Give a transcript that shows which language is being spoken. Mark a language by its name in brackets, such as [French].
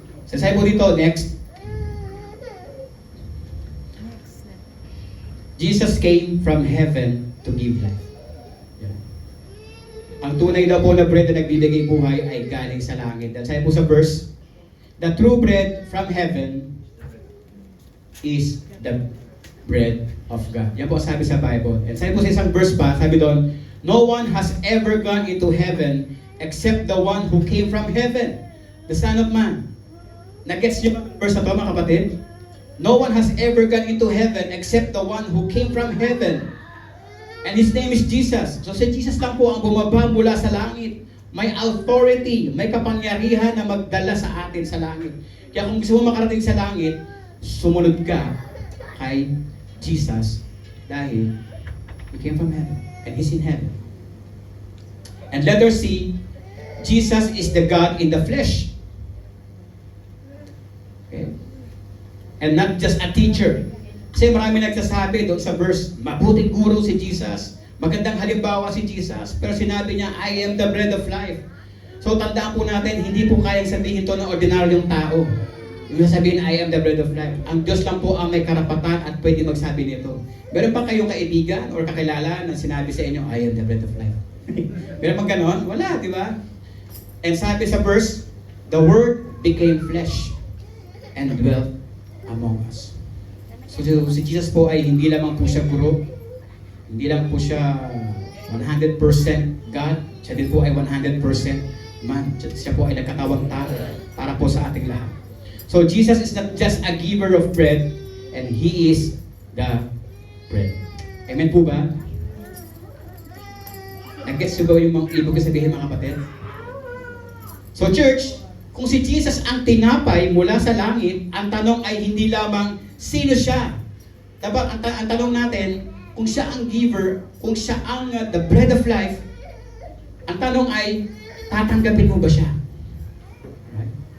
[English] So [Filipino] sabi po dito, [English] next, Jesus came from heaven to give life. Yeah. [Filipino] Ang tunay daw po na bread na nagbibigay buhay ay galing sa langit. Dahil sabi po sa verse, [English] the true bread from heaven is the bread of God. [Filipino] Yan po sabi sa Bible. [English] And [Filipino] sabi po sa isang verse pa, sabi doon, [English] no one has ever gone into heaven except the one who came from heaven, the Son of Man. [Filipino] Nag-gets niyo ba verse na to mga kapatid? [English] No one has ever gone into heaven except the one who came from heaven. And His name is Jesus. [Filipino] So si Jesus lang po ang bumaba mula sa langit. May authority, may kapangyarihan na magdala sa atin sa langit. Kaya kung gusto mo makarating sa langit, sumunod ka kay Jesus dahil [English] He came from heaven and He's in heaven. And letter C, Jesus is the God in the flesh. [Filipino] Okay? [English] And not just a teacher. [Filipino] Kasi marami nagsasabi doon sa verse, mabuting guro si Jesus, magandang halimbawa si Jesus, pero sinabi niya, [English] I am the bread of life. [Filipino] So tandaan po natin, hindi po kayang sabihin to ng ordinaryong tao. Yung sabihin, [English] I am the bread of life. [Filipino] Ang Diyos lang po ang may karapatan at pwede magsabi nito. Meron pa kayong kaibigan or kakilala na sinabi sa inyo, [English] I am the bread of life? [Filipino] Meron pa ganon? Wala, di ba? [English] And [Filipino] sabi sa verse, [English] the Word became flesh and dwelt among us. [Filipino] So si Jesus po ay hindi lamang po siya guro, hindi lang po siya 100% God, siya din po ay 100% man. Siya po ay nagkatawang tao para po sa ating lahat. [English] So Jesus is not just a giver of bread, and He is the bread. [Filipino] Amen po ba? Nag-gets nyo ba yung mga ibig sabihin mga kapatid? So church, kung si Jesus ang tinapay mula sa langit, ang tanong ay hindi lamang sino siya. Dapat ang tanong natin, kung siya ang giver, kung siya ang [English] the bread of life, [Filipino] ang tanong ay, tatanggapin mo ba siya? Right?